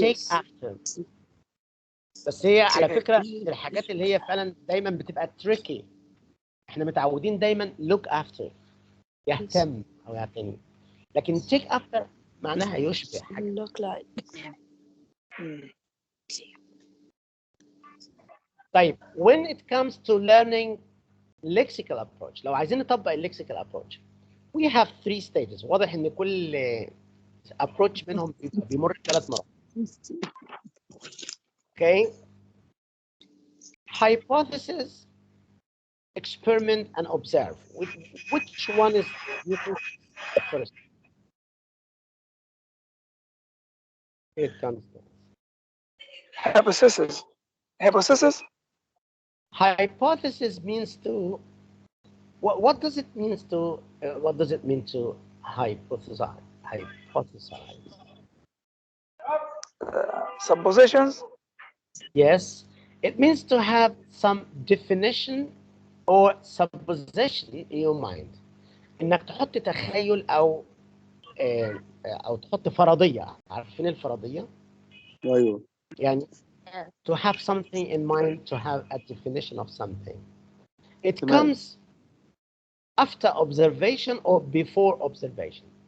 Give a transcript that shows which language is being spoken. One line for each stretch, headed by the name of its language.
Arabic: take after. بس هي على اوكي فكرة من الحاجات اللي هي فعلا دايما بتبقى تريكي. احنا متعودين دايما look after يهتم او يعتني. لكن take after معناها يشبه حاجة.
English: Look like. طيب when it comes to learning lexical approach
Arabic: لو عايزين نطبق الليكسيكال
English: approach we have three stages.
Arabic: واضح ان كل approach منهم بيمر ب3 مراحل.
English: Okay, hypothesis, experiment and observe. Which one is you think the first? Here it comes. hypothesis. Hypothesis. Hypothesis means to what does it mean to what does it mean to hypothesize? Hypothesize. Suppositions. Yes, it means to have some definition or supposition in your mind.
Arabic: انك تحط تخيل او تحط فرضيه. عارفين الفرضيه؟ أيوه. يعني
English: Yes. to have something in mind, to have a definition of something. It
Arabic: تمام.
English: comes after observation or before observation.